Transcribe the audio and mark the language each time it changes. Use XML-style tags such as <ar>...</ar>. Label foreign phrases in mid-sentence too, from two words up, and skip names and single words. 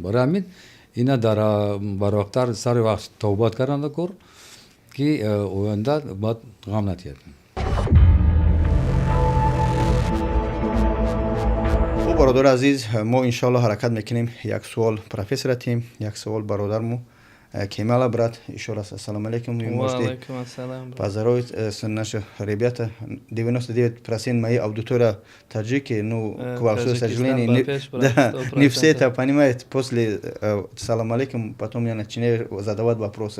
<tg>барои ҳамин ина дар барвақттар сари вақт табобат карданда кор ки оянда баъд ғам натиҳад. бародари азиз, мо иншоалло ҳаракат мекунем як суол профессора тем, як суол бародарму Кемала</tg> <ru>брат, еще раз</ru> <ar>السلام عليكم. عليكم السلام.</ar> <ru>Поздоровить наших ребята. 99% моей аудитории таджики, ну, к большому сожалению, не все это понимают. После</ru> <ar>السلام عليكم</ar> <ru>потом я начинаю задавать вопросы.</ru>